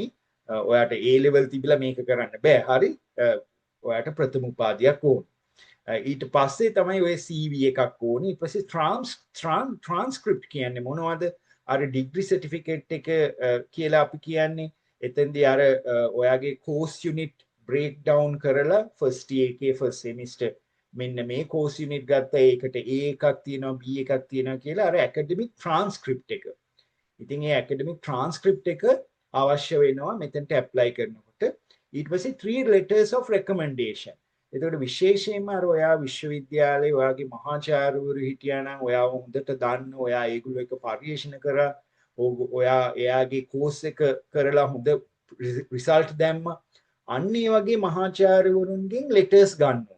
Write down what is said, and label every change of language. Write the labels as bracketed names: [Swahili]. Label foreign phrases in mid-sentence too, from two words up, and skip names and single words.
[Sinhala] ඔයාට [English] A level [Sinhala] තිබිලා මේක කරන්න බෑ. හරි? ඔයාට ප්‍රථම උපාධියක් ඕනි. ඊට පස්සේ තමයි ඔය CV එකක් ඕනි. ඊට පස්සේ transcript කියන්නේ මොනවද? අර [English] degree certificate [Sinhala] එක කියලා අපි කියන්නේ එතෙන්දී අර ඔයාගේ [English] course unit breakdown [Sinhala] කරලා [English] first year [Sinhala] එකේ [English] first semester [Sinhala] මෙන්න මේ [English] course unit [Sinhala] ගත්ත ඒකට A එකක් තියෙනවා B එකක් තියෙනවා කියලා අර [English] academic transcript [Sinhala] එක. ඉතින් ඒ [English] academic transcript [Sinhala] එක අවශ්‍ය වෙනවා මෙතනට apply කරනකොට. ඊට පස්සේ [English] 3 letters of recommendation. [Sinhala] එතකොට විශේෂයෙන්ම අර ඔයා විශ්වවිද්‍යාලයේ ඔයාගේ මහාචාර්යවරු හිටියා නම් ඔයා හොඳට දන්න ඔයා ඒගොල්ලෝ එක පරිශන කරා ඔයා එයාගේ කෝස් එක කරලා හොඳ රිසල්ට් දැම්ම අන්න ඒ වගේ මහාචාර්යවරුන්ගෙන් ලෙටර්ස් ගන්න ඕනේ.